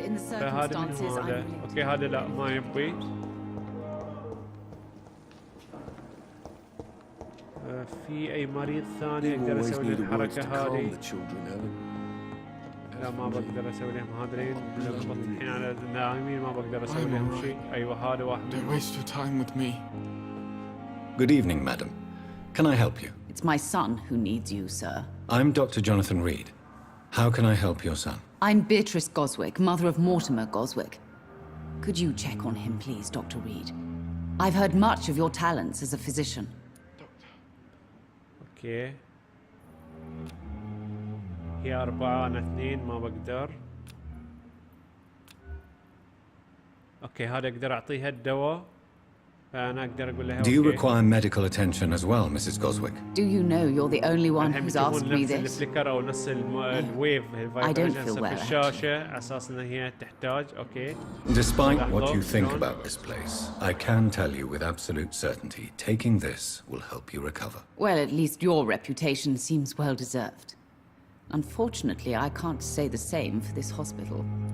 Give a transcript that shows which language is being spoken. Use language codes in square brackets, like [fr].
[ar] فهذا منهم هذا. اوكي هذا لا ما يبغي. في اي مريض ثاني اقدر اسوي له الحركة هذه. لا ما بقدر اسوي لهم هذين الحين على النايمين ما بقدر اسوي لهم شيء. ايوه هذا واحد. [en] Don't waste your time with me. Good evening, madam. Can I help you? It's my son who needs you, sir. I'm Dr. Jonathan Reed. How can I help your son? I'm Beatrice Goswick, mother of Mortimer Goswick. Could you check on him, please, Dr. Reed? I've heard much of your talents as a physician. [ar] اوكي. هي 4 أنا 2 ما بقدر. اوكي هذا اقدر اعطيها الدواء. فانا اقدر اقول لها [en] Do you require medical attention as well, Mrs. Goswick? Do you know you're the only one who's asked me this? [ar] الفليكر او نفس الويف [en] I don't feel well, [ar] في الشاشة على اساس ان هي تحتاج. اوكي. [en] Despite what you think about this place, I can tell you with absolute certainty, taking this will help you recover. Well, at least your reputation seems well deserved. Unfortunately, I can't say the same for this hospital.